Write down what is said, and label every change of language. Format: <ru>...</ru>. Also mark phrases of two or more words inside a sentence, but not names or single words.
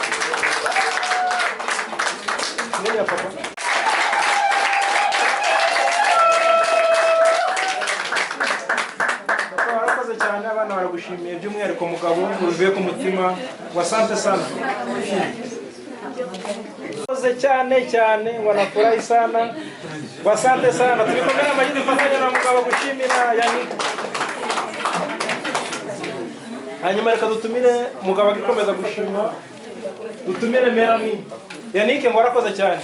<rw>Nenya papa. Warakoze cyane abana baragushimiye by'umwihariko mugabo uvuye ku mutima wa</rw> <sw>sante sana.</sw> <rw>Warakoze cyane</rw> <sw>wanafurahi sana. Wasante sana.</sw> <rw>Tubikomera amashyi dufatanya na mugabo gushimira yani. Hanyuma reka dutumire mugabo agikomeza gushima. Dutumire Melanie. Yannick ngo warakoze cyane.</rw>